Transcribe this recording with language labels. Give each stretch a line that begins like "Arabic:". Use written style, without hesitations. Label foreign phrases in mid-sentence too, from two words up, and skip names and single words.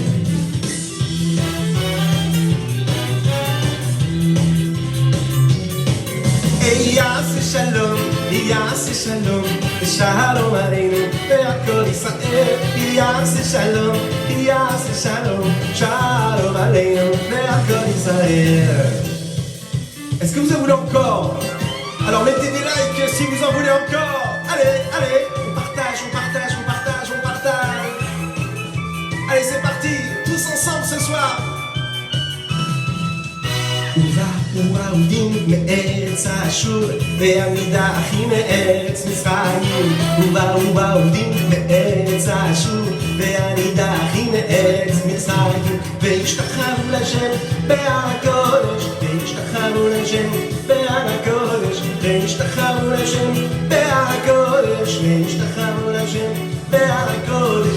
Hebrew: יעשה שלום, שלום עלינו ועל כל ישראל. יעשה שלום, שלום עלינו ועל כל ישראל.
French: Est-ce que vous en voulez encore? Alors mettez des likes si vous en voulez encore. Allez, on partage. Allez, c'est parti, tous ensemble ce soir.
Hebrew: ובאו מארץ אשור והנידחים מארץ מצרים. ובאו מארץ אשור והנידחים מארץ מצרים, והשתחוו לשם בהר הקודש, והשתחוו לשם בהר הקודש, והשתחוו לשם בהר הקודש, והשתחוו לשם בהר הקודש.